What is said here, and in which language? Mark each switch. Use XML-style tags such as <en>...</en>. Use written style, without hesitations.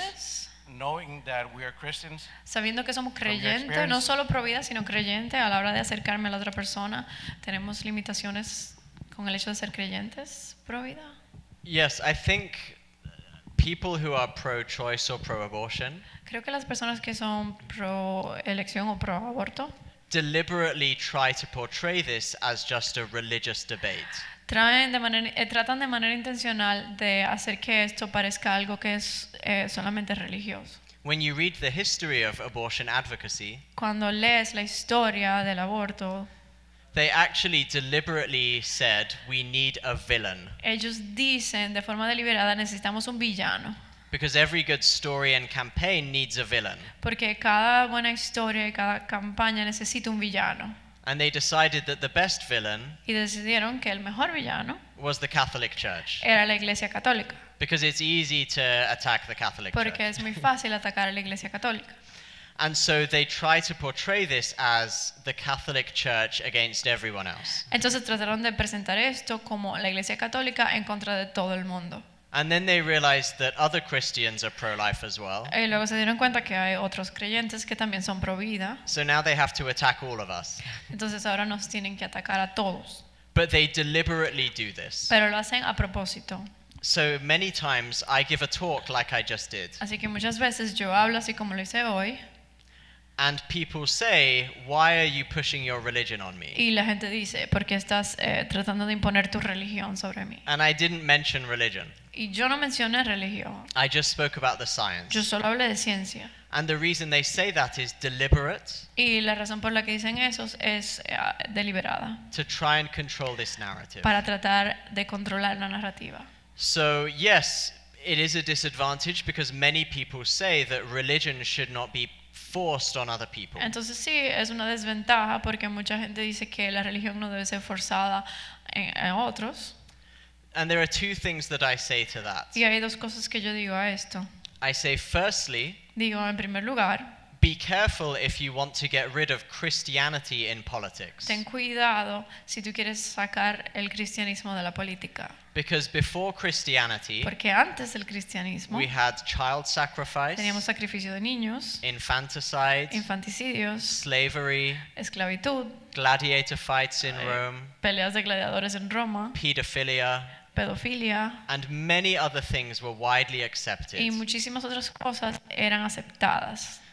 <en>pro-choice, knowing that we are Christians?</en> <es>sabiendo que somos</es> <en>From your</en> <es>creyentes, no</es> <en>experience?</en> <es>solo pro vida, sino creyentes a la hora de acercarme a la otra persona. Tenemos limitaciones con el hecho de ser creyentes pro vida.</es> <en>Yes, I think people who are pro-choice or pro-abortion</en> <es>Creo que las personas que son pro elección o pro aborto</es> <en>deliberately try to portray this as just a religious debate.</en> <es>tratan de manera intencional de hacer que esto parezca algo que es solamente religioso.</es> <en>When you read the history of abortion advocacy,</en> <es>Cuando lees la historia del aborto,</es> <en>they actually deliberately said we need a villain,</en> <es>ellos dicen de forma deliberada necesitamos un villano,</es> <en>because every good story and campaign needs a villain.</en> <es>porque cada buena historia y cada campaña necesita un villano.</es> <en>And they decided that the best villain</en> <es>Y decidieron que el mejor villano</es> <en>was the Catholic Church,</en> <es>era la Iglesia Católica,</es> <en>because it's easy to attack the Catholic</en> <es>porque</es> <en>Church.</en> <es>es muy fácil atacar a la Iglesia Católica.</es> <en>And so they try to portray this as the Catholic Church against everyone else.</en> <es>Entonces trataron de presentar esto como la Iglesia Católica en contra de todo el mundo.</es> <en>And then they realized that other Christians are pro-life as well.</en> <es>Y luego se dieron cuenta que hay otros creyentes que también son pro vida.</es> <en>So now they have to attack all of us.</en> <es>Entonces ahora nos tienen que atacar a todos.</es> <en>But they deliberately do this.</en> <es>Pero lo hacen a propósito.</es> <en>So many times I give a talk like I just did.</en> <es>Así que muchas veces yo hablo así como lo hice hoy.</es> <en>And people say, why are you pushing your religion on me?</en> <es>Y la gente dice, ¿por qué estás tratando de imponer tu religión sobre mí?</es> <en>And I didn't mention religion.</en> <es>Y yo no mencioné religión.</es> <en>I just spoke about the science.</en> <es>Yo solo hablé de ciencia.</es> <en>And the reason they say that is deliberate.</en> <es>Y la razón por la que dicen eso es deliberada.</es> <en>To try and control this narrative.</en> <es>Para tratar de controlar la narrativa.</es> <en>So yes, it is a disadvantage because many people say that religion should not be forced on other people.</en> <es>Entonces sí, es una desventaja porque mucha gente dice que la religión no debe ser forzada en otros.</es> <en>And there are two things that I say to that.</en> <es>Y hay dos cosas que yo digo a esto.</es> <en>I say firstly,</en> <es>Digo, en primer lugar,</es> <en>be careful if you want to get rid of Christianity in politics.</en> <es>ten cuidado si tú quieres sacar el cristianismo de la política.</es> <en>Because before Christianity,</en> <es>Porque antes del cristianismo</es> <en>we had child sacrifice,</en> <es>teníamos sacrificio de niños,</es> <en>infanticide,</en> <es>infanticidios,</es> <en>slavery,</en> <es>esclavitud,</es> <en>gladiator fights in Rome,</en> <es>peleas de gladiadores en Roma,</es> <en>pedophilia,</en> <es>pedofilia,</es> <en>and many other things were widely accepted.</en> <es>y muchísimas otras cosas eran aceptadas.</es>